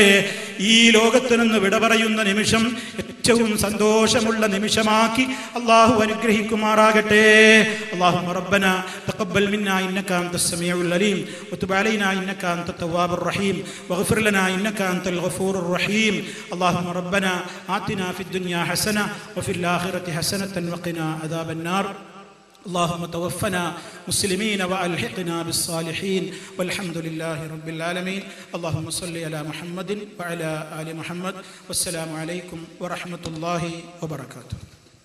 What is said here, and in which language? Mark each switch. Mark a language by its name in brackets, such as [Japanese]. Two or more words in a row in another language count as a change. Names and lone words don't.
[Malayalam] ഈ ലോകത്ത് നിന്ന് വിട പറയുന്ന നിമിഷം ഏറ്റവും സന്തോഷമുള്ള നിമിഷമാക്കി അല്ലാഹു അനുഗ്രഹിക്കുമാറാകട്ടെ. [Arabic] اللهم ربنا تقبل منا إنك أنت السميع العليم وتب علينا إنك أنت التواب الرحيم واغفر لنا إنك أنت الغفور الرحيم. اللهم ربنا آتنا في الدنيا حسنة وفي الآخرة حسنة وقنا عذاب النار. اللهم توفنا مسلمين وألحقنا بالصالحين والحمد لله رب العالمين. اللهم صل على محمد وعلى آل محمد والسلام عليكم ورحمة الله وبركاته.